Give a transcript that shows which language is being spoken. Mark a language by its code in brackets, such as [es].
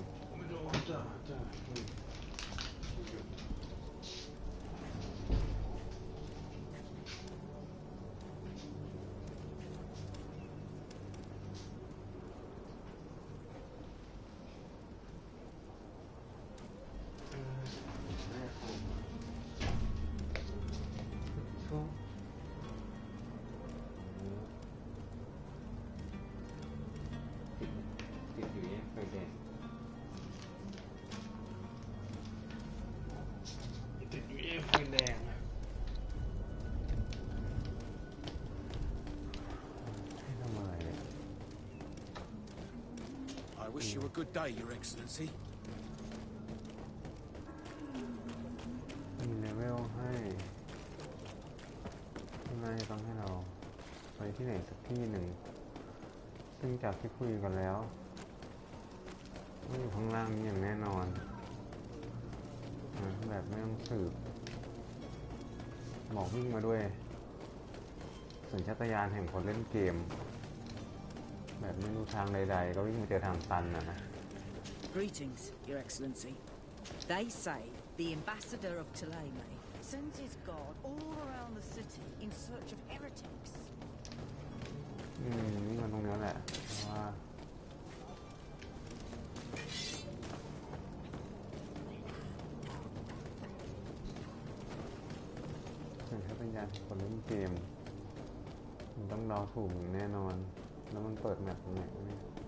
[th] 130ไม่รู้จ้าติดอยู่เนี่ยไฟแดง ติดอยู่เนี่ยไฟแดงให้ทำอะไรเนี่ย [en] I wish you a good day, Your Excellency. [th] มีเลเวลให้ข้างในต้องให้เราไปที่ไหนสักที่หนึ่งซึ่งจากที่คุยกันแล้วไม่อยู่ข้างล่างนี้อย่างแน่นอนแบบไม่ต้องสืบบอกวิ่งมาด้วยสัญชาตญาณแห่งคนเล่นเกมแบบไม่รู้ทางใดๆก็วิ่งมาเจอทางตันนะ [en] Greetings, Your Excellency. They say the ambassador of Ptolemy sends his guard all around the city in search of heretics. [th] นี่มันตรงนี้แหละเพราะว่าสัญชาตญาณของคนเล่นเกมมันต้องเดาถูกอย่างแน่นอนแล้วมันเปิดแมปตรงไหนเนี่ย